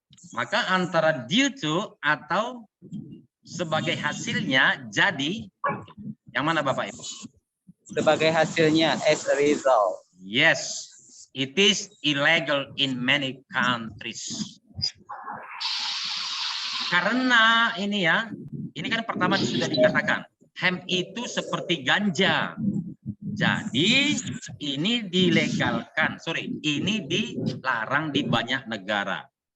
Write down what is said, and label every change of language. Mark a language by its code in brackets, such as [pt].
[id] Maka antara [en] due to [id] atau sebagai hasilnya jadi, yang mana Bapak Ibu? Sebagai hasilnya, [en] as a result. Yes, it is illegal in many countries. [id] Karena ini ya, ini kan pertama sudah dikatakan, hemp itu seperti ganja. Jadi ini dilegalkan, ini dilarang di banyak negara.